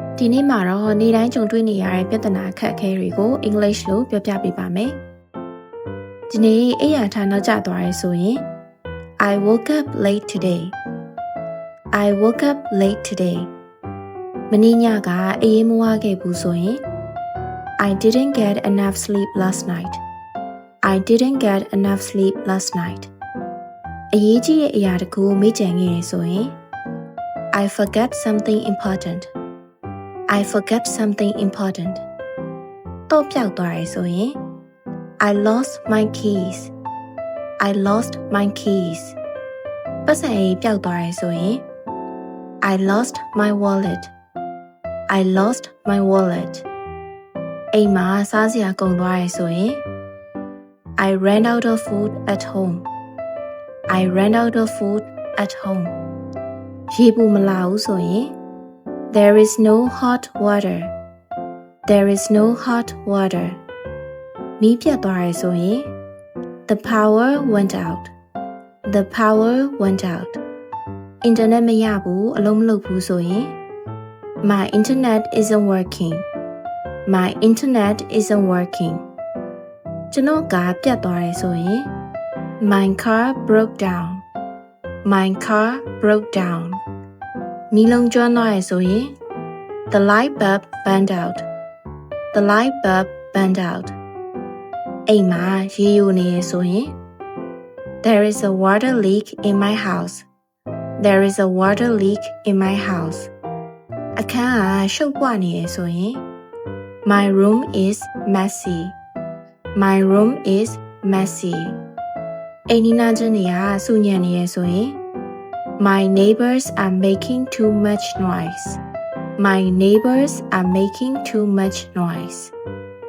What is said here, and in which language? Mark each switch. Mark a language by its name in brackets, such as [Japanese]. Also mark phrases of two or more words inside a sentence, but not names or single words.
[Burmese] ဒီနေ့မှာတော့နေ့တိုင်းကြုံတွေ့နေရတဲ့ပြဿနာအခက်အခဲတွေကို English လို့ပြောပြပေးပါမယ်။ဒီနေ့အိယာထားနောက်ကျသွားရဲဆိုရင် [English] I woke up late today. I woke up late today. [Burmese] မနေ့ညကအေးမဝခဲ့ဘူးဆိုရင် [English] I didn't get enough sleep last night. I didn't get enough sleep last night. [Burmese] အရေးကြီးတဲ့အရာတခုမေ့ကြံခဲ့ရဆိုရင် [English] I forgot something important.I forgot something important. [Burmese] တော့ပျောက်သွားရဲဆိုရင် [English] I lost my keys. I lost my keys. [Burmese] ပတ်စံရေးပျောက်သွားရဲဆိုရင် [English] I lost my wallet. I lost my wallet. [Burmese] အိမ်မှာစားစရာကုန်သွားရဲဆိုရင် [English] I ran out of food at home. I ran out of food at home. [Burmese] ရေပူမလာဘူးဆိုရင် [English] There is no hot water. There is no hot water. [Burmese] မီးပြတ်သွားရဲဆိုရင် [English] The power went out. The power went out. [Burmese] အင်တာနက်မရဘူးအလုံးမလုပ်ဘူးဆိုရင် [English] My internet isn't working. My internet isn't working. [Burmese] ကျွန်တော်ကားပြတ်သွားရဲဆိုရင် [English] My car broke down. My car broke down. [Burmese] မီးလုံးကျွမ်းသွားရဲဆိုရင် [English] The light bulb burned out. The light bulb burned out. [Burmese] အိမ်မှာရေယိုနေရဲဆိုရင် [English] There is a water leak in my house. There is a water leak in my house. [Burmese] အခန်းကရှုပ်ပွနေရဲဆိုရင် [English] My room is messy. My room is messy. [Burmese] အိမ်နီးနားချင်းတွေကဆူညံနေရဲဆိုရင် [English] My neighbors are making too much noise. My neighbors are making too much noise.